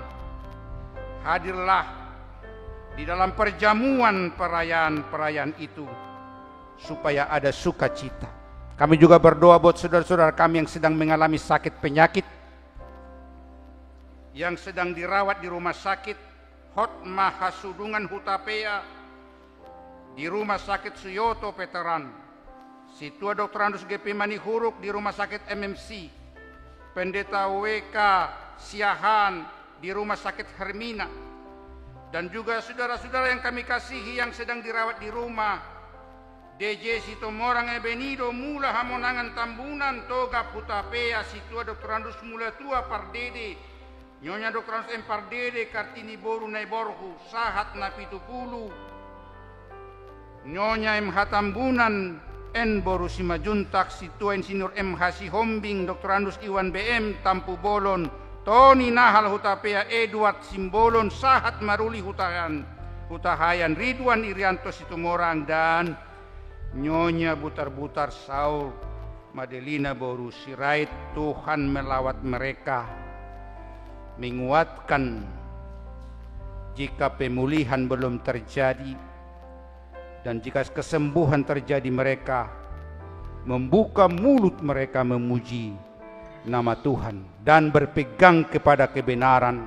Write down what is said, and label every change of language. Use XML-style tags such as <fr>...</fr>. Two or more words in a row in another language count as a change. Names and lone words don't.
<id>Hadirlah di dalam perjamuan perayaan itu supaya ada sukacita. Kami juga berdoa buat saudara-saudara kami yang sedang mengalami sakit penyakit, yang sedang dirawat di rumah sakit Hotma Hasudungan Hutapea, di rumah sakit Suyoto Veteran, Situa Dr. Andus GP Manihuruk di rumah sakit MMC, Pendeta WK Siahan di rumah sakit Hermina, dan juga saudara-saudara yang kami kasihi yang sedang dirawat di rumah DJ Sitomorang Ebenido Mula Hamonangan Tambunan Toga Hutapea, Situa Dr. Andus Mula Tua Pardede, Nyonya Dr. Andus M. Pardede Kartini Boru Naiborhu Sahat Napitupulu, Nyonya M. Hatambunan N. Borusima Juntak, Situa Insinyur M. Hasihombing, Dr. Andus Iwan BM Tampu Bolon, Tony Nahal Hutapea, Edward Simbolon, Sahat Maruli Hutahayan, Ridwan Irianto Situmorang, dan Nyonya Butar-Butar Saul Madelina Boru Sirait. Tuhan melawat mereka, menguatkan jika pemulihan belum terjadi, dan jika kesembuhan terjadi mereka membuka mulut mereka memuji nama Tuhan dan berpegang kepada kebenaran.</id>